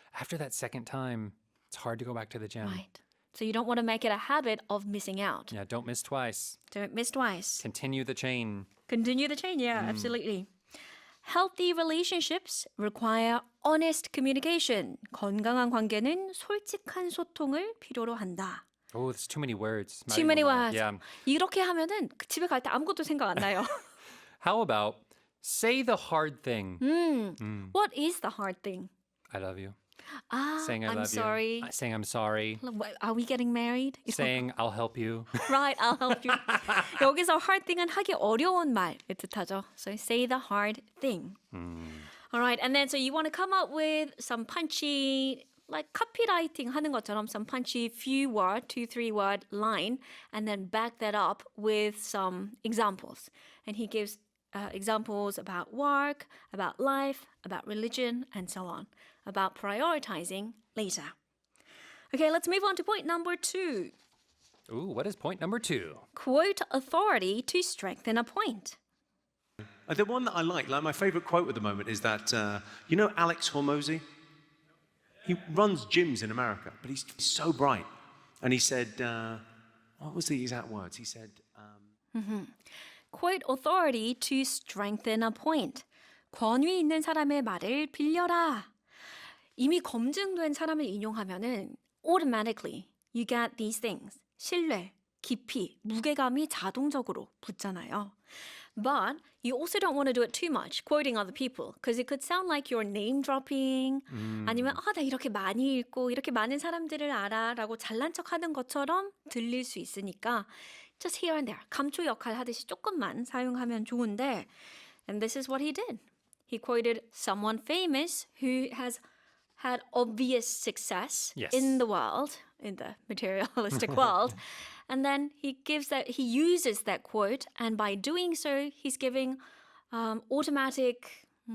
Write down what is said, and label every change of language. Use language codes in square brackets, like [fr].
[en] After that second time, it's hard to go back to the gym. Right. So you don't want to make it a habit of missing out. Yeah, don't miss twice. Don't miss twice. Continue the chain. Continue the chain, yeah, absolutely. Healthy relationships require honest communication. [ko] 건강한 관계는 솔직한 소통을 필요로 한다. [en] Oh, there's too many words. Too many words. Yeah. [ko] 이렇게 하면은 집에 갈 때 아무것도 생각 안 나요. [en] How about say the hard thing? What is the hard thing? I love you. I'm Saying I love sorry. you. Saying I'm sorry. Are we getting married? Saying I'll help you. Right, I'll help you. [ko] 여기서 [en] hard thing [ko] 은 하기 어려운 말을 뜻하죠. [en] So say the hard thing. All right, and then so you want to come up with some punchy, like copywriting [ko] 하는 것처럼 [en] some punchy few word, 2-3 word line, and then back that up with some examples. And he gives examples about work, about life, about religion, and so on. About prioritizing later. Okay, let's move on to point number 2. Ooh, what is point number 2? Quote authority to strengthen a point. The one that I like my favorite quote at the moment is that, you know Alex Hormozy? He runs gyms in America, but he's so bright. And he said, what was the exact words? He said, Quote authority to strengthen a point. [ko] 권위 있는 사람의 말을 빌려라. 이미 검증된 사람을 인용하면은 [en] automatically you get these things. [ko] 신뢰, 깊이, 무게감이 자동적으로 붙잖아요. [en] But you also don't want to do it too much, quoting other people, because it could sound like you're name dropping. [ko] 아니면 나 이렇게 많이 읽고 이렇게 많은 사람들을 알아라고 잘난 척하는 것처럼 들릴 수 있으니까 [en] just here and there, [ko] 감초 역할 하듯이 조금만 사용하면 좋은데, [en] and this is what he did. He quoted someone famous who has had obvious success Yes. in the world, in the materialistic world. And then he uses that quote, and by doing so, he's giving automatic